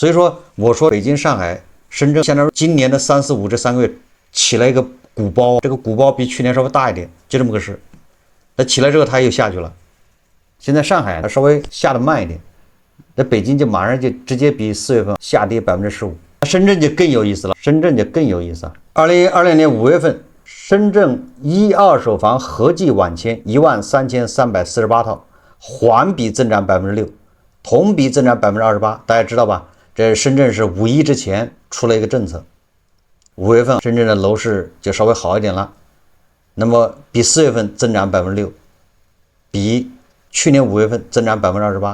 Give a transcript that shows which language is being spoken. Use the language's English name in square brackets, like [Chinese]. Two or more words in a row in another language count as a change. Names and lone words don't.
[Chinese] 所以說，我說北京、上海、深圳，相當於今年的3、4、5這3個月起了一個鼓包，這個鼓包比去年稍微大一點，就這麼個事。那起來之後它又下去了。現在上海它稍微下的慢一點，那北京就馬上就直接比4月份下跌15%。深圳就更有意思了，深圳就更有意思了。2020年5月份，深圳一二手房合計網簽13348套，環比增長6%，同比增長28%。大家知道吧？這深圳是5·1之前出了一個政策，5月份深圳的樓市就稍微好一點了，那麼比4月份增長6%，比去年5月份增長28%。